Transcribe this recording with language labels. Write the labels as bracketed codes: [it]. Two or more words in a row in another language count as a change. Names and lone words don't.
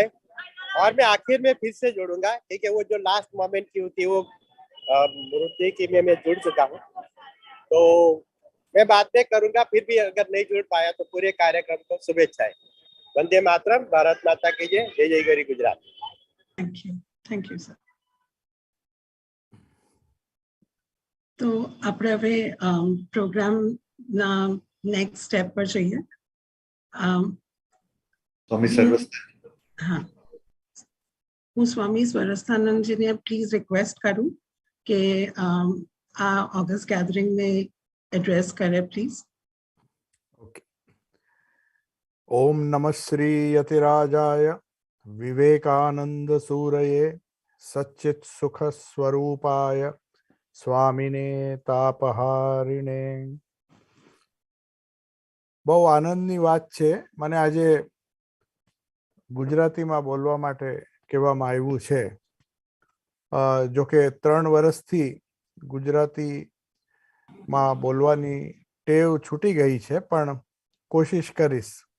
[hi] और मैं आखिर में फिर से जोड़ूंगा, क्योंकि वो जो लास्ट मोमेंट की होती है वो मृत्यु की में मैं जुड़ चुका हूँ, तो मैं बात नहीं करूंगा। फिर भी अगर नहीं जुड़ पाया तो पूरे कार्यक्रम को शुभेच्छाएं। वंदे मातरम, भारत माता की जय, जय जय गरी गुजरात। [en] Thank you sir. [gu] तो આપણે હવે પ્રોગ્રામના [en] next step [gu] પર જઈએ. સ્વામી સર્વસ્થ હા, હું સ્વામી સ્વરસ્થાનંદજીને [en] please request [gu] કરું કે આ [en] august gathering [gu] એડ્રેસ કરે પ્લીઝ. ओके. [sa] ओम नमः श्री यतिराजाय विवेकानंद सूरये सच्चित सुख स्वरूपाय स्वामिने तापहारिणे. [gu] બહુ આનંદની વાત છે. મને આજે ગુજરાતીમાં બોલવા માટે કહેવામાં આવ્યું છે. જો કે 3 વર્ષથી ગુજરાતીમાં બોલવાની ટેવ છૂટી ગઈ છે, પણ કોશિશ કરીશ.